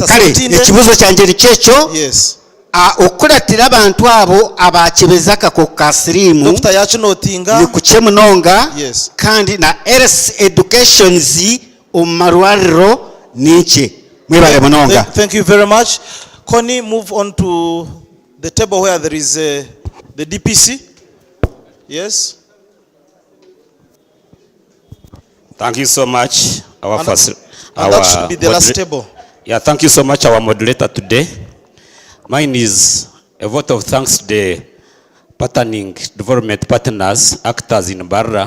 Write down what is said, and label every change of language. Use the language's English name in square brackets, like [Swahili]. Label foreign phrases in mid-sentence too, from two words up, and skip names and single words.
[Nyankole] Sebutinde. Ekibuzo kyanje nikyekyo. [English] Yes. [Nyankole] Okuratira abantu abo abakebeza akakoko ka siriimu Dr. yakinotinga ni kuce munonga. [English] Yes. [Nyankole] Kandi na [English] health educations [Nyankole] omu marwariro ninche. Mwebale munonga. [English] Thank you very much. Connie, move on to the table where there is the DPC. Yes. Thank you so much. And that should be the last table. Yeah, thank you so much, our moderator today. Mine is a vote of thanks to the partnering development partners, actors in Mbarara.